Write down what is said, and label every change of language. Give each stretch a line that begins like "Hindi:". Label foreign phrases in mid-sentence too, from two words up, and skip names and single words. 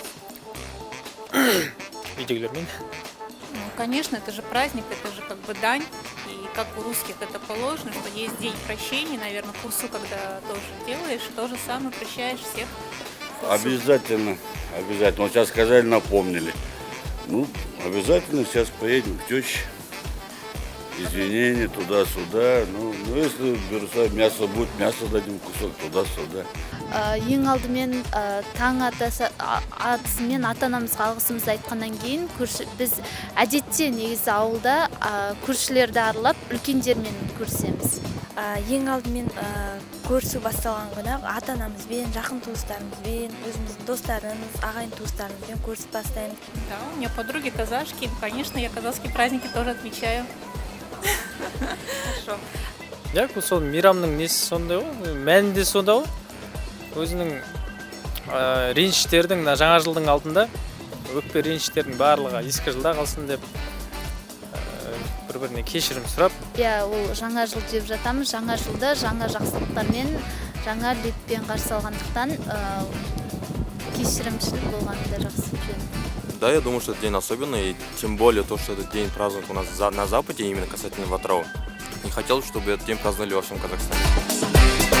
Kazakh: Үйдегілермен.
Russian: Ну, конечно, это же праздник, это же как бы дань. И как у русских это положено, что есть день прощения, наверное, курсу, когда тоже делаешь, то же самое прощаешь всех. Обязательно, обязательно. Вот сейчас сказали, напомнили. Ну, обязательно сейчас поедем к теще. Извинения туда-сюда. Ну, если берса мясо будет, мясо дадим кусок туда-сюда.
Kazakh: Ең алдымен таң атысымен ата-анамызға алғысымызды айтқаннан кейін біз әдетте негізі ауылда көршілерді аралап үлкендермен көрісеміз. Ең алдымен көрісу басталған күні ата-анамызбен, жақын туыстарымызбен, өзіміздің достарымыз, ағайын туыстарымызбен көрісіп бастаймыз.
Russian: Да, у меня подруги казашки, конечно, я казахские праздники тоже отмечаю. Хорошо.
Kazakh: Яғни сол мейрамның несі сондай ғой, мәні де сонда ғой. Өзінің реніштердің жаңа жылдың алдында өкпе реніштердің барлығы ескі жылда қалсын деп бір-біріне кешірім сұрап. Ол жаңа жыл деп жатамыз. Жаңа жылда жаңа жақсылықтармен, жаңа леппен қарсы алғандықтан кешірімшіл болғаны да жақсы жөн.
Russian: Да, я думаю, что это день особенный, и тем более то, что этот день празднуют у нас на Западе, именно касательно Атырау. Не хотелось, чтобы этот день праздновали во всем Казахстане.